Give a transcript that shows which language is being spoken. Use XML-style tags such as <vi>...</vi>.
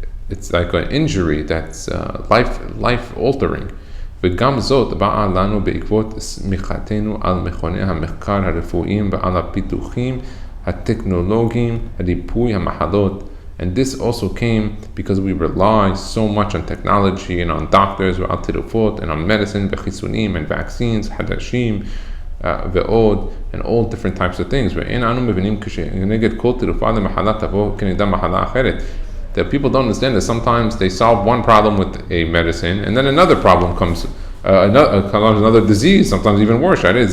<en>It's like an injury that's life-altering.</en> <he>וגם זאת באה לנו בעקבות סמיכתנו על מכוני המחקר הרפואיים ועל הפיתוחים הטכנולוגיים, ריפוי המחלות.</he> <en>And this also came because we rely so much on technology and on doctors</en> <he>ועל תרופות</he> <en>and on medicine</en> <he>וחיסונים</he> <en>and vaccines,</en> <he>חדשים ועוד,</he> <en>and all different types of things.</en> <he>ואין אנו מבינים כשנגד כל תרופה למחלה תבוא כנגדה מחלה אחרת.</he> <en>That people don't understand that sometimes they solve one problem with a medicine and then another problem comes, another disease, sometimes even worse.</en>